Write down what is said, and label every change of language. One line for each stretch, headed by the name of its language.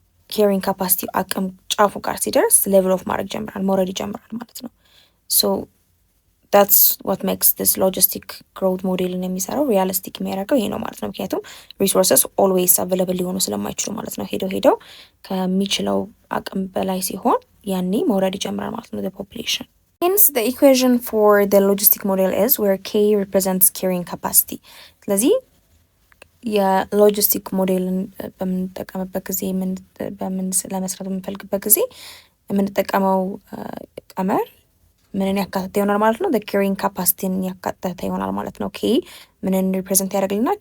Amharic: ካሪንግ ካፓሲቲ አቅም ጫፉ ጋር ሲደርስ ሌቭል ኦፍ ማድረግ ጀምራል መውረድ ይጀምራል ማለት ነው።
English: so that's what makes this logistic growth
Amharic: ሞዴልን የሚሰራው ሪያሊስቲክ የሚያደርገው ይሄ ነው ማለት ነው። ምክንያቱም ሪሶርስስ ኦልዌይስ አቬይላብል ሊሆኑ ስለማይችሉ ማለት ነው። ሄደው ከሚችለው አቅም በላይ ሲሆን ያኔ መውረድ ይጀምራል ማለት ነው
English: the population. hence the equation for the logistic model is where k represents carrying capacity.
Amharic: ስለዚህ የሎጂስቲክ ሞዴልን በምንጠቀምበት ጊዜ ለመስራት በምንፈልግበት ጊዜ የምንጠቀመው ቀመር ምንን ያካተተ ይሆናል ማለት ነው? ካሪንግ ካፓሲቲን ያካተተ ይሆናል ማለት ነው። ኬ ምንን ሪፕሬዘንት ያደርግልናል?